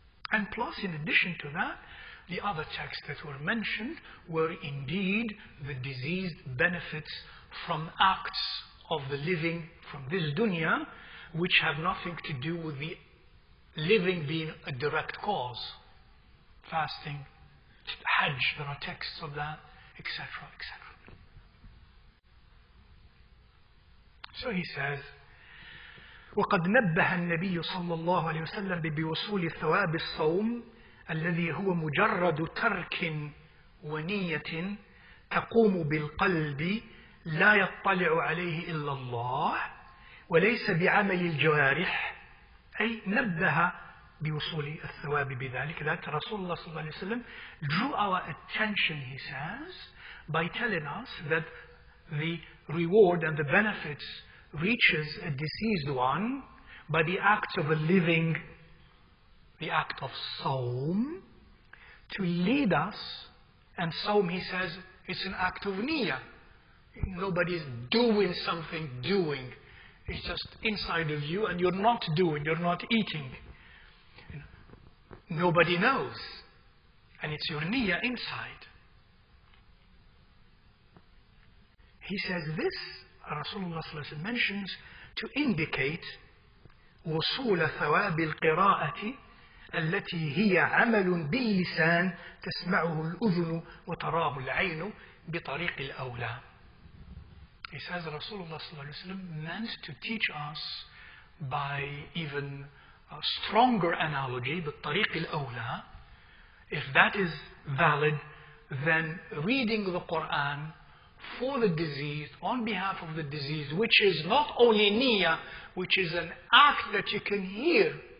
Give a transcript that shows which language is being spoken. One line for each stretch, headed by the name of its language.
English: And plus, in addition to that, the other texts that were mentioned were indeed the diseased benefits from acts of the living from this dunya, which have nothing to do with the living being a direct cause. Fasting, Hajj, there are texts of that, etc., etc.
Arabic: So he says, وقد نبه النبي صلى الله عليه وسلم بوصول ثواب الصوم الذي هو مجرد ترك ونية تقوم بالقلب لا يطلع عليه إلا الله وليس بعمل الجوارح، أي نبه بوصول الثواب بذلك.
English: That Rasulullah
Arabic: صلى الله عليه وسلم
English: drew our attention, he says, by telling us that the reward and the benefits reaches a deceased one by the act of a living, the act of Sawm, to lead us. And Sawm, he says, it's an act of niyyah. Nobody is doing something, doing. It's just inside of you, and you're not doing, you're not eating. Nobody knows. And it's your niyyah inside. He says this, Rasulullah mentions, to indicate
Arabic: وصول ثواب القراءة التي هي عمل باللسان تسمعه الأذن وتراه العين بطريق الأولى.
English: He says Rasulullah meant to teach us by even a stronger analogy,
Arabic: بطريق الأولى.
English: If that is valid, then reading the Quran for the deceased, on behalf of the deceased, which is not only niyyah, which is an act that you can hear.